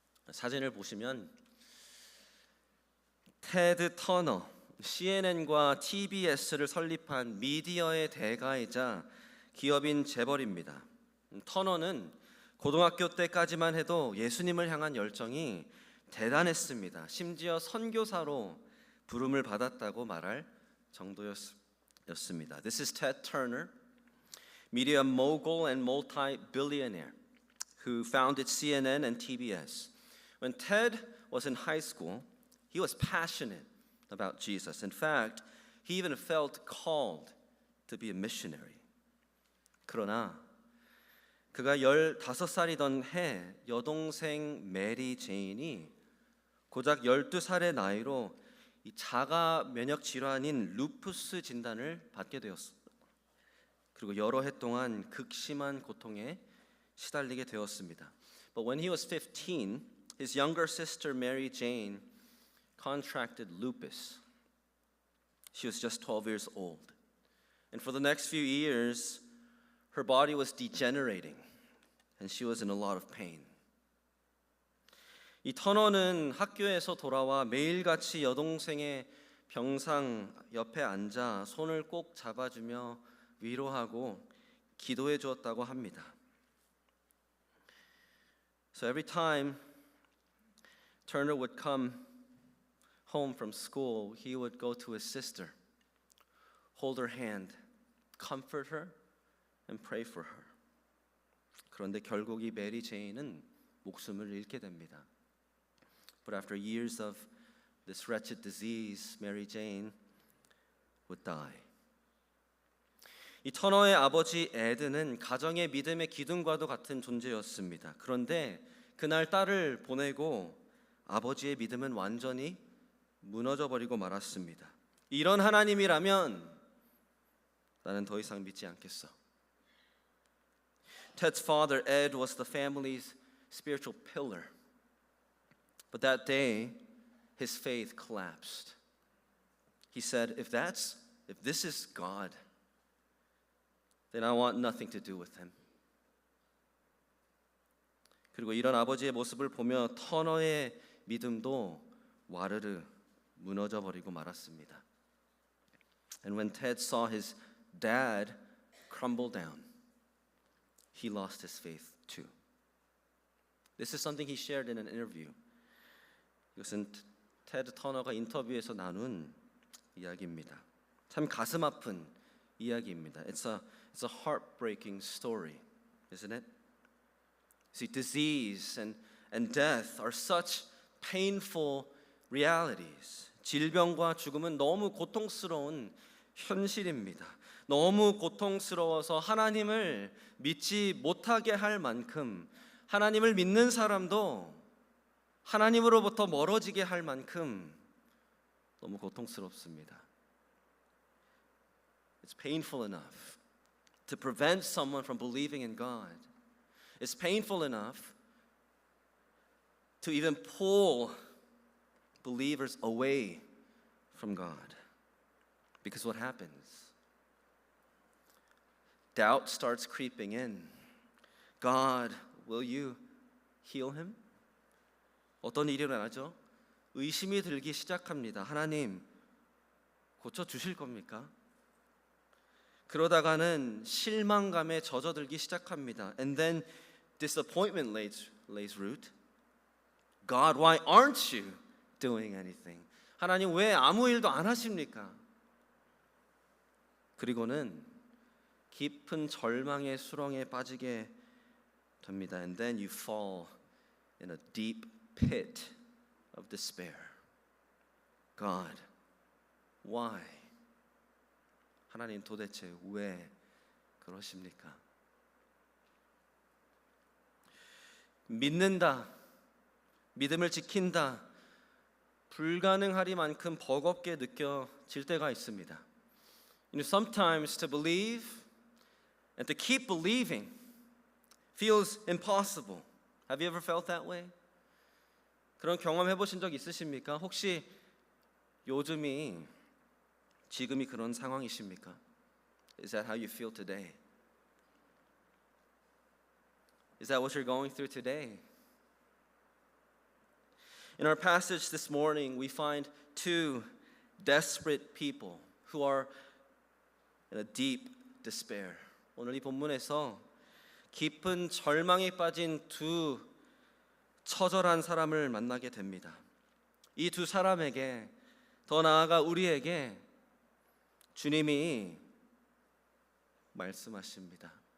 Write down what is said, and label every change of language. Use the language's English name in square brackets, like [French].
[Korean] 사진을 보시면 테드 터너, CNN과 TBS를 설립한 미디어의 대가이자 기업인 재벌입니다. 터너는 고등학교 때까지만 해도 예수님을 향한 열정이 대단했습니다. 심지어 선교사로 부름을 받았다고 말할 정도였습니다. [English] This is Ted Turner, media mogul and multi-billionaire who founded CNN and TBS. When Ted was in high school, he was passionate about Jesus. In fact, he even felt called to be a missionary. [Korean] 그러나 그가 15살이던 해 여동생 메리 제인이 고작 12살의 나이로 이 자가 면역 질환인 루푸스 진단을 받게 되었습니다. 그리고 여러 해 동안 극심한 고통에 시달리게 되었습니다. [English] But when he was 15, his younger sister Mary Jane contracted lupus. She was just 12 years old. And for the next few years, her body was degenerating and she was in a lot of pain. [Korean] 이 터너는 학교에서 돌아와 매일같이 여동생의 병상 옆에 앉아 손을 꼭 잡아주며 위로하고 기도해 주었다고 합니다. [English] So every time Turner would come home from school, he would go to his sister, hold her hand, comfort her, and pray for her. [Korean] 그런데 결국 이 메리 제인은 목숨을 잃게 됩니다. [English] But after years of this wretched disease, Mary Jane would die. [Korean] 이 터너의 아버지 에드는 가정의 믿음의 기둥과도 같은 존재였습니다. 그런데 그날 딸을 보내고 아버지의 믿음은 완전히 무너져 버리고 말았습니다. 이런 하나님이라면 나는 더 이상 믿지 않겠어. [English] Ted's father, Ed, was the family's spiritual pillar. But that day, his faith collapsed. He said, if this is God, then I want nothing to do with him. [Korean] 그리고 이런 아버지의 모습을 보며 터너의 믿음도 와르르 무너져 버리고 말았습니다. [English] And when Ted saw his dad crumble down, he lost his faith too. This is something he shared in an interview. [Korean] 이것은 테드 터너가 인터뷰에서 나눈 이야기입니다. 참 가슴 아픈 이야기입니다. [English] It's a heartbreaking story, isn't it? See, disease and death are such painful realities. [Korean] 질병과 죽음은 너무 고통스러운 현실입니다. 너무 고통스러워서 하나님을 믿지 못하게 할 만큼 하나님을 믿는 사람도 하나님으로부터 멀어지게 할 만큼 너무 고통스럽습니다. [English] It's painful enough to prevent someone from believing in God. It's painful enough to even pull believers away from God. Because what happens? Doubt starts creeping in. God, will you heal him? [Korean] 어떤 일이 일어나죠? 의심이 들기 시작합니다. 하나님, 고쳐주실 겁니까? 그러다가는 실망감에 젖어들기 시작합니다. [English] And then disappointment lays root. God, why aren't you doing anything? [Korean] 하나님, 왜 아무 일도 안 하십니까? 그리고는 깊은 절망의 수렁에 빠지게 됩니다. [English] And then you fall in a deep pit of despair. God, why? [Korean] 하나님 도대체 왜 그러십니까? 믿는다, 믿음을 지킨다, 불가능하리만큼 버겁게 느껴질 때가 있습니다. [English] You know, sometimes to believe and to keep believing feels impossible. Have you ever felt that way? [Korean] 그런 경험 해보신 적 있으십니까? 혹시 지금이 그런 상황이십니까? [English] Is that how you feel today? Is that what you're going through today? In our passage this morning, we find two desperate people who are in a deep despair. [Korean] 오늘 이 본문에서 깊은 절망에 빠진 두 처절한 사람을 만나게 됩니다. 이 두 사람에게, 더 나아가 우리에게 주님이 말씀하십니다.